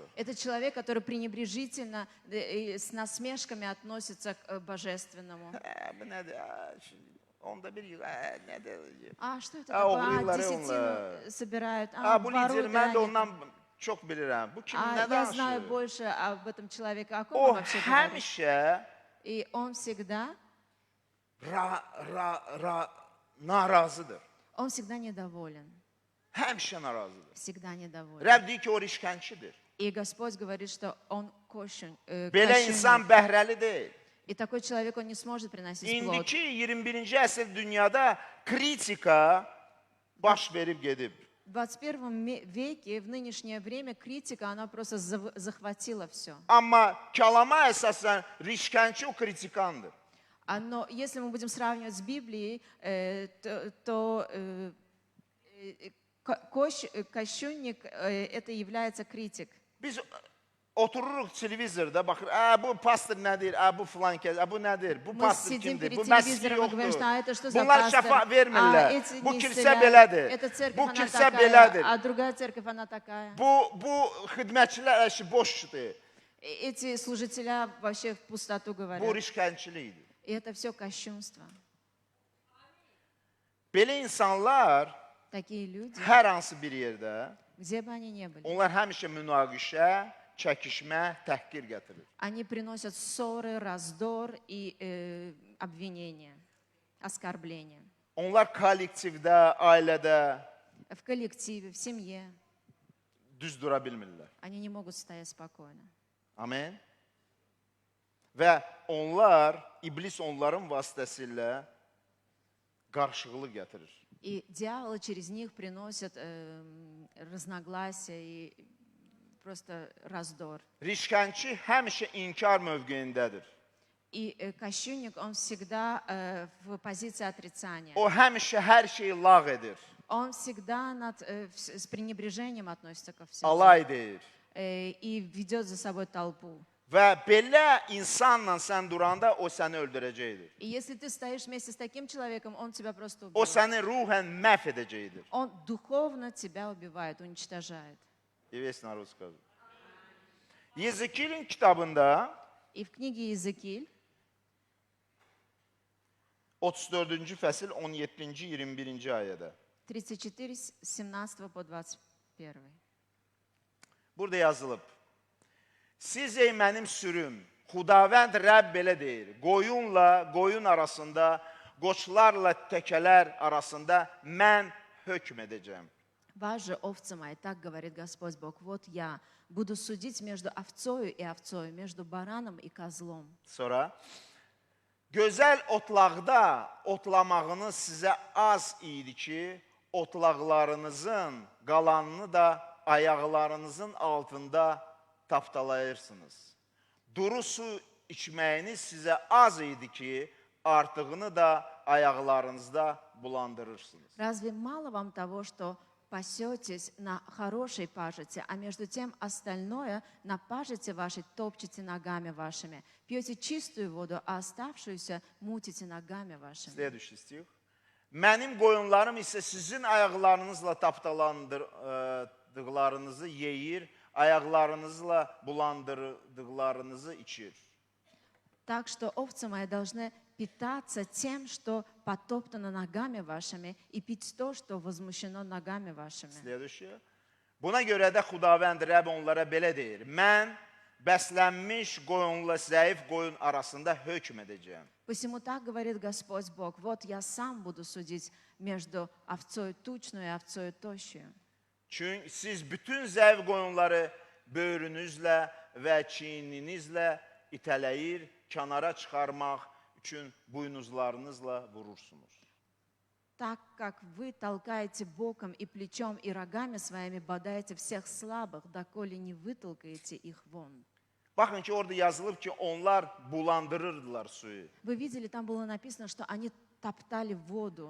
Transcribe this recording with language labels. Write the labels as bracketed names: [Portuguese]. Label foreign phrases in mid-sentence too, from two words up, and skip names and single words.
[Russian] Это человек, который пренебрежительно и с насмешками относится к божественному. [Azerbaijani] Bu nədir? Onda bir nədir? [Russian] Что это [Azerbaijani] oğurlayırlar [Russian] такое? Десятину собирают. [Azerbaijani] Bu lider, [Russian] Воруют, [Azerbaijani] mən də [Russian] они [Azerbaijani] ondan çox bilirəm. Bu kim, nə [Russian] Я знаю [Azerbaijani] danışır? [Russian] больше об этом человеке, о ком [Azerbaijani] O [Russian] он вообще говорит. [Azerbaijani] həmişə [Russian] И он всегда [Azerbaijani] narazıdır. [Russian] недоволен. [Azerbaijani] Həmişə narazıdır. [Russian] всегда недоволен. [Azerbaijani] Rəbb deyir ki, o rişkənçidir. [Russian] И Господь говорит, что он [Azerbaijani] Belə [Russian] кощунник. [Azerbaijani] insan bəhrəli deyil. [Russian] И такой человек, он не сможет приносить плод. [Azerbaijani] İndiki 21-ci əsr dünyada kritika baş verib gedib. [Russian] В 21 веке, в нынешнее время, критика, она просто захватила все. [Azerbaijani] Amma kalama əsasən rişkənçi o kritikandır. [Russian] Но если мы будем сравнивать с Библией, то кощунник это является критик. [Azerbaijani] Biz otururuq televizorda baxır, bu pastor nədir, bu filan kəs, bu nədir, bu [Russian] Мы [Azerbaijani] pastor [Russian] сидим [Azerbaijani] kimdir, [Russian] перед [Azerbaijani] bu məsih [Russian] телевизором и говорим, [Azerbaijani] yoxdur. [Russian] что это что за [Azerbaijani] Bunlar [Russian] пастор, [Azerbaijani] şəfa vermirlər. [Russian] эти [Azerbaijani] Bu [Russian] не [Azerbaijani] kilsə [Russian] исцеляют, [Azerbaijani] belədir. [Russian] эта церковь, [Azerbaijani] Bu [Russian] она [Azerbaijani] kilsə [Russian] такая, [Azerbaijani] belədir. [Russian] а другая церковь, она такая. [Azerbaijani] Bu xidmətçilər əşi boşdur. [Russian] Эти служителя вообще в пустоту [Azerbaijani] Bu [Russian] говорят. [Azerbaijani] rişkənçilikdir. [Russian] И это все кощунство. [Azerbaijani] Belə insanlar [Russian] Такие люди, [Azerbaijani] hər hansı bir yerdə, [Russian] где бы они ни были, [Azerbaijani] onlar həmişə münaqişə, çəkişmə, təhqir gətirir. [Russian] они приносят ссоры, раздор и обвинения, оскорбления. [Azerbaijani] Onlar kollektivdə, ailədə [Russian] В коллективе, в семье [Azerbaijani] düz dura bilmirlər. [Russian] они не могут стоять спокойно. [Azerbaijani] Amen. Və onlar, iblis onların vasitəsilə qarışıqlıq gətirir. [Russian] И дьявол через них приносит разногласия и просто раздор. [Azerbaijani] Rişkənçi həmişə inkar mövqeyindədir. [Russian] И кощунник, он всегда в позиции отрицания. [Azerbaijani] O həmişə hər şeyi lağ edir, [Russian] Он всегда с пренебрежением относится ко всему. [Azerbaijani] alay deyir. [Russian] И ведет за собой толпу. [Azerbaijani] Və belə insanla sən duranda o səni öldürəcəkdir. [Russian] И если ты стоишь вместе с таким человеком, он тебя просто [Azerbaijani] O [Russian] убивает. [Azerbaijani] səni ruhən məhv edəcəkdir. [Russian] Он духовно тебя убивает, уничтожает. [Azerbaijani] Evest naruz qazı. Yezekilin kitabında [Russian] И в книге Иезекииль, [Azerbaijani] 34-cü fəsil 17-ci 21-ci ayədə. [Russian] 34, с 17 по 21. [Azerbaijani] Burada yazılıb. Siz ey mənim sürüm, Xudavənd Rəbb belə deyir. Qoyunla qoyun arasında, qoçlarla təkələr arasında mən hökm edəcəm. [Russian] Вас же, овцы мои, так говорит Господь Бог, вот я буду судить между овцою и овцою, между бараном и козлом. [Azerbaijani] Sonra gözəl otlaqda otlamağınız sizə az idi ki, otlaqlarınızın qalanını da ayaqlarınızın altında tapdalayırsınız. Duru su içməyiniz sizə az idi ki, artığını da ayaqlarınızda bulandırırsınız. [Russian] Разве мало вам того, что пасетесь на хорошей пажите, а между тем остальное на пажите вашей топчете ногами вашими? Пьете чистую воду, а оставшуюся мутите ногами вашими. Следующий стих. [Azerbaijani] Mənim qoyunlarım isə sizin ayaqlarınızla tapdalandıqlarınızı yeyir, ayaqlarınızla bulandırdıqlarınızı içir. [Russian] Так что овцы мои должны питаться тем, что потоптано ногами вашими, и пить то, что возмущено ногами вашими. Следующий. [Azerbaijani] Buna görə də Xudavənd Rəbb onlara belə deyir. Mən bəslənmiş qoyunla zəif qoyun arasında hökm edəcəm. [Russian] Посему так говорит Господь Бог, вот я сам буду судить между овцой тучную и овцой тощую. [Azerbaijani] Çünki siz bütün zəif qoyunları böyrünüzlə və çiyninizlə itələyir, kənara çıxarmaq üçün buynuzlarınızla vurursunuz. [Russian] Так как вы толкаете боком и плечом и рогами своими бодаете всех слабых, доколе не вытолкаете их вон. [Azerbaijani] Baxın ki, orada yazılıb ki, onlar bulandırırdılar suyu. [Russian] Вы видели, там было написано, что они топтали воду